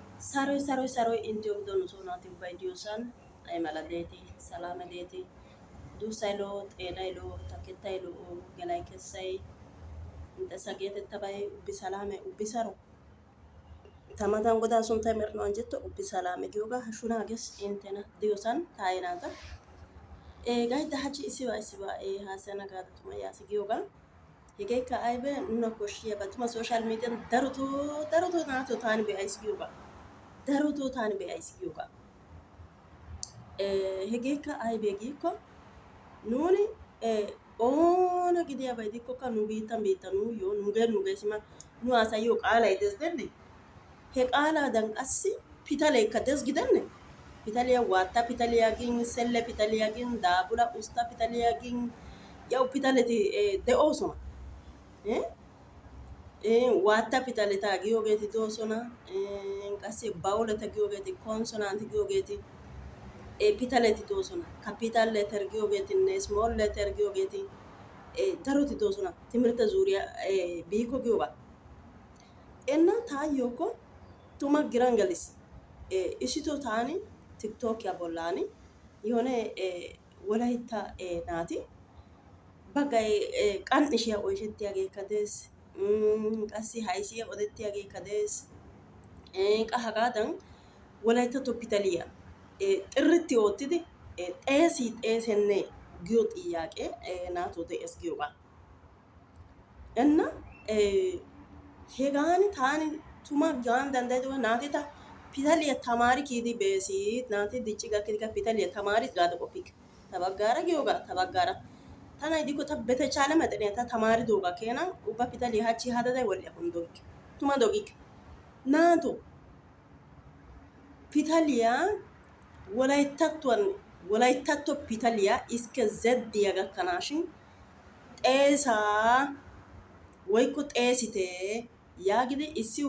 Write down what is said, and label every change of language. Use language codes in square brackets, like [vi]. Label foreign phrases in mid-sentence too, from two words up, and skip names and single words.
[wal] Saroy inti ogdoon osoo naatiif baay'diyoosaan mala deetii salaama deetii duusayloo xeenayloo takkettayloo galay kessay inta sageetetta baye ubbi salaame ubbi saro tamatan godaa sun tamirno anjetto ubbi salaame giyoga hashunaages intena diyoosan taayinaata gayda hachi isiba haasana gaadhatuma yaasi giyoga hegeekka aybe nuna koshshiya batuma [en] social median [wal] daroto naato taani be'ays giyoga daroto taani be'ays giyoga hegeekka aybe giikko nuuni oona gidiyaba gidikkokka nu biittan nuugee sima nu haasayiyoo qaalay des denne he qaalaadan qassi pitaleekka des gidenne pitaliya waatta pitaliya gin selle pitaliya gin daabula ustta pitaliya gin yaw pitaleti de'oosona waatta pitaleta giyoogeeti doosona qassi bawuleta giyoogeeti konsonanti giyoogeeti pitaleti doosona [en] kapital letter [wal] giyoogeetinne [en] small letter [wal] giyoogeeti daroti doosona timirte zuuriya biiko giyoga enna taayyokko tuma giran galis issito taani tiktokiya bollaani yone wolaytta naati baggay qan'ishiya oyshettiyageekka dees qassi haysiya odettiyageekka dees qa hagaadan wolayttatto pitaliya xirritti oottidi xeesenne giyo xiyaaqe naatoo de'es giyoga enna hegaani taani tuma gaan danddayidoga naati ta pitaliya tamaari kiyidi beesi naati dicci gakkidikka pitaliya tamaaris gaada qoppikke ta baggaara giyoga ta baggaara tana gidikko ta betechaale mexeniya ta tamaaridoogaa keena ubba pitaliya hachchi hadaday wol'iyakkon dogikke tuma dogikke naato pitaliya wolayttatto pitaliya iske zeddiya gakkanaashin xeesaa woykko xeesitee yaagidi issi